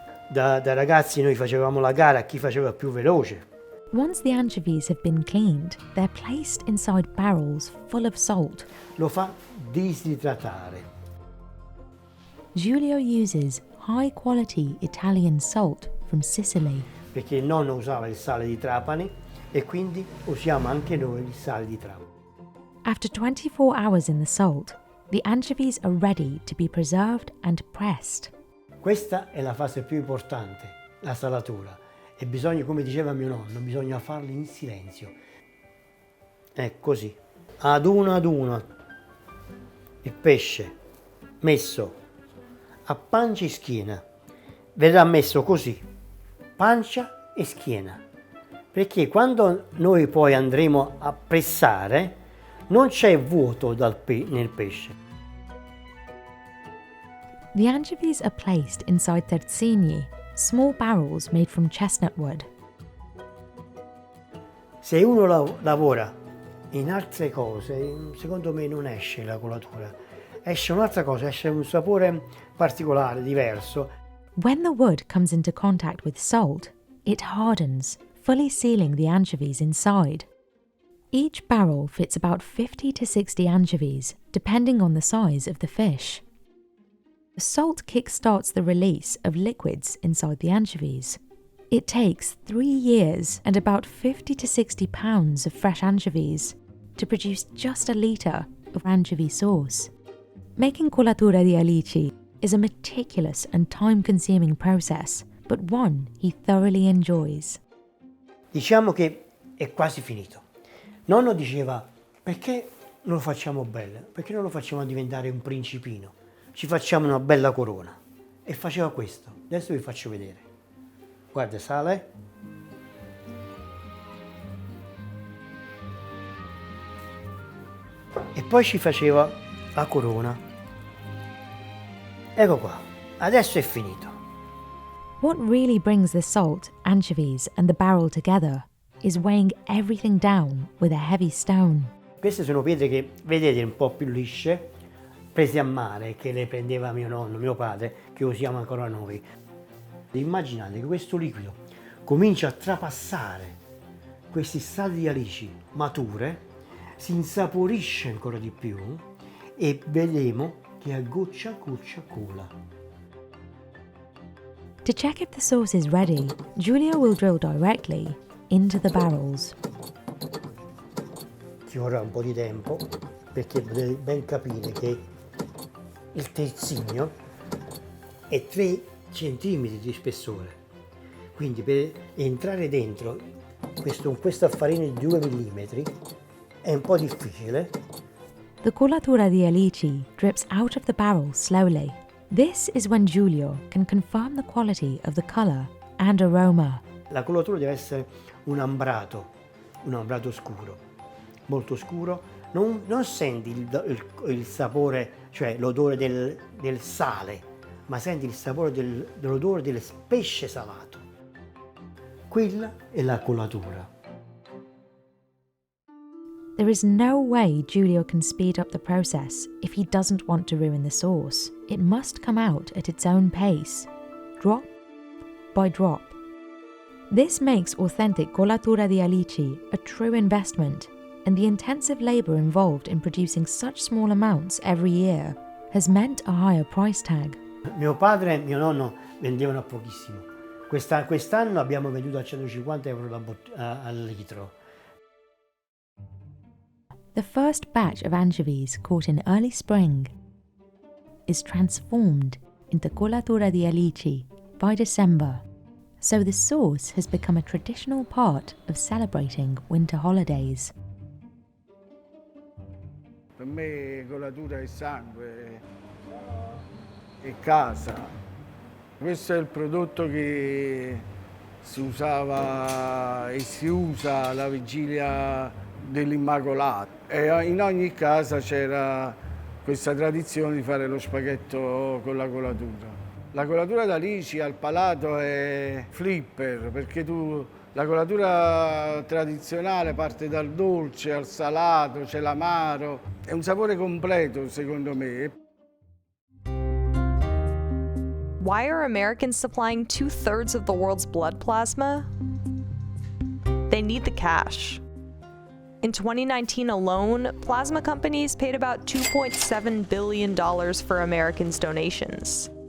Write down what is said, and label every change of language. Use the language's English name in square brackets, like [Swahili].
[Italian] Da ragazzi noi facevamo la gara a chi faceva più veloce. [English] Once the anchovies have been cleaned, they're placed inside barrels full of salt. [Italian] Lo fa disidratare. [English] Giulio uses high-quality Italian salt from Sicily. [Italian] Perché il nonno usava il sale di Trapani e quindi usiamo anche noi il sale di Trapani. [English] After 24 hours in the salt, the anchovies are ready to be preserved and pressed. [Italian] Questa è la fase più importante, la salatura. E bisogna, come diceva mio nonno, bisogna farli in silenzio. È così, ad uno, il pesce messo a pancia e schiena. Verrà messo così, pancia e schiena. Perché quando noi poi andremo a pressare, non c'è vuoto nel pesce. [English] The anchovies are placed inside terzini, small barrels made from chestnut wood. [Italian] Se uno lavora in altre cose, secondo me non esce la colatura. Esce un'altra cosa, esce un sapore particolare, diverso. [English] When the wood comes into contact with salt, it hardens, fully sealing the anchovies inside. Each barrel fits about 50 to 60 anchovies, depending on the size of the fish. The salt kickstarts the release of liquids inside the anchovies. It takes 3 years and about 50 to 60 pounds of fresh anchovies to produce just a litre of anchovy sauce. Making colatura di alici is a meticulous and time-consuming process, but one he thoroughly enjoys. [Italian] Diciamo che è quasi finito. Nonno diceva, perché non lo facciamo bello? Perché non lo facciamo diventare un principino? Ci facciamo una bella corona. E faceva questo. Adesso vi faccio vedere. Guarda, sale. E poi ci faceva la corona. Ecco qua. Adesso è finito. [English] What really brings the salt, anchovies and the barrel together is weighing everything down with a heavy stone. [Italian] Queste sono pietre che vedete un po' più lisce, prese a mare, che le prendeva mio nonno, mio padre, che usiamo ancora noi. Immaginate che questo liquido comincia a trapassare questi stadi di alici mature, si insaporisce ancora di più e vedremo che a goccia a goccia cola. [English] To check if the sauce is ready, Giulio will drill directly into the barrels. [Italian] Ci vorrà un po' di tempo perché potete ben capire che il terzigno è 3 centimetri di spessore, quindi per entrare dentro questo affarino di 2 millimetri è un po' difficile. [English] The colatura di alici drips out of the barrel slowly. This is when Giulio can confirm the quality of the color and aroma. [Italian] La colatura deve essere un ambrato scuro, molto scuro. Non senti il sapore, cioè l'odore del sale, ma senti il sapore dell'odore del pesce salato. Quella è la colatura. [English] There is no way Giulio can speed up the process if he doesn't want to ruin the sauce. It must come out at its own pace, drop by drop. This makes authentic colatura di alici a true investment, and the intensive labour involved in producing such small amounts every year has meant a higher price tag. [Italian] Mio padre e mio nonno vendevano a pochissimo. Quest'anno abbiamo venduto a 150 euro al litro. [English] The first batch of anchovies caught in early spring is transformed into colatura di alici by December, so the sauce has become a traditional part of celebrating winter holidays. [Italian] Per me colatura è sangue, è casa. Questo è il prodotto che si usava e si usa alla vigilia dell'Immacolato, e in ogni casa c'era questa tradizione di fare lo spaghetto con la colatura. La colatura d'alici al palato è flipper, perché la colatura tradizionale parte dal dolce al salato, c'è l'amaro, è un sapore completo secondo me. [English] Why are Americans supplying 2/3 of the world's blood plasma? They need the cash. In 2019 alone, plasma companies paid about $2.7 billion for Americans' donations.